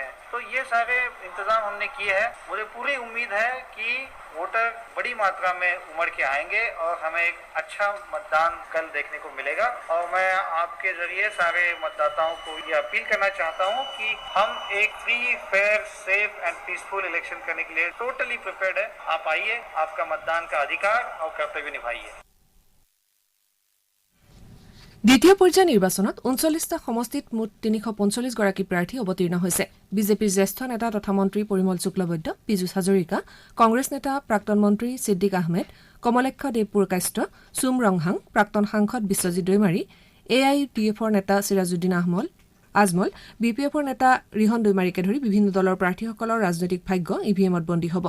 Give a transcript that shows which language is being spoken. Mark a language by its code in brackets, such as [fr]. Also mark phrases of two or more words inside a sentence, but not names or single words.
[hi] तो ये सारे इंतजाम हमने किए हैं। मुझे पूरी उम्मीद है कि वोटर बड़ी मात्रा में उमड़ के आएंगे और हमें एक अच्छा मतदान कल देखने को मिलेगा। और मैं आपके जरिए सारे मतदाताओं को ये अपील करना चाहता हूँ कि हम एक [en] free, fair, safe and peaceful election [hi] करने के लिए [en] totally prepared [hi] है। आप आइए, आपका मतदान का अधिकार और कर्तव्य निभाइए। [as] দ্বিতীয় পৰ্যায়ৰ নিৰ্বাচনত 39টা সমষ্টিত মুঠ 345 গৰাকী প্ৰাৰ্থী অৱতীৰ্ণ হৈছে। বিজেপিৰ জ্যেষ্ঠ নেতা তথা মন্ত্ৰী পৰিমল শুক্লবৈদ্য, পীযুষ হাজৰিকা, কংগ্ৰেছ নেতা প্ৰাক্তন মন্ত্ৰী ছিদ্দিক আহমেদ, কমলেক্ষ দেৱপুৰকাষ্ট, চুম ৰংহাং, প্ৰাক্তন সাংসদ বিশ্বজিৎ দৈমাৰী, AIUDFৰ নেতা চিৰাজুদ্দিন আজমল, BPFৰ নেতা ৰিহন দৈমাৰীকে ধৰি বিভিন্ন দলৰ প্ৰাৰ্থীসকলৰ ৰাজনৈতিক ভাগ্য EVMত বন্দী হ'ব।